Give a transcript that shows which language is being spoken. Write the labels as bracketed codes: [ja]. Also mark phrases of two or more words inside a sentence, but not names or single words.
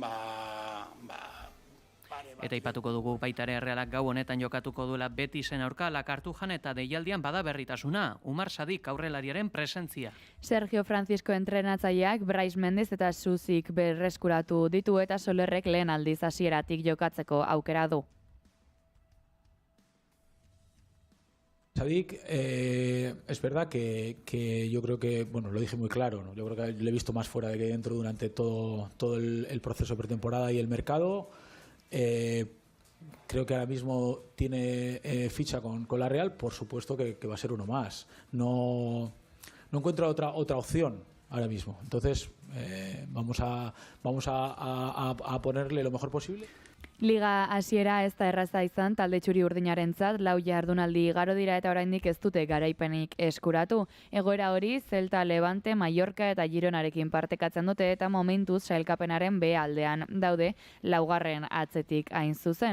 [eu] Eta ipatuko dugu baitare Errealak gau honetan jokatuko duela Betisen aurka Lakartujan eta deialdian bada berritasuna. Umar Sadik aurrelariaren presentzia. Sergio Francisco entrenatzaileak Brais Mendez eta Suzik berreskuratu ditu eta Solerrek lehen aldiz hasieratik jokatzeko aukera du. [es] Sadik, es verdad que yo creo que, lo dije muy claro, ¿no? Yo creo que le he visto más fuera de que dentro durante todo el proceso de pretemporada y el mercado. Creo que ahora mismo tiene ficha con la Real, por supuesto que va a ser uno más. No encuentro otra opción ahora mismo. Entonces vamos a ponerle lo mejor posible. [eu] Liga hasiera ez da erraza izan talde txuri urdinarentzat, 4 jardunaldi igaro dira eta oraindik ez dute garaipenik eskuratu. Egoera hori Celta, Levante, Mallorca eta Gironarekin partekatzen dute eta momentuz sailkapenaren B aldean daude 4. atzetik hain zuzen.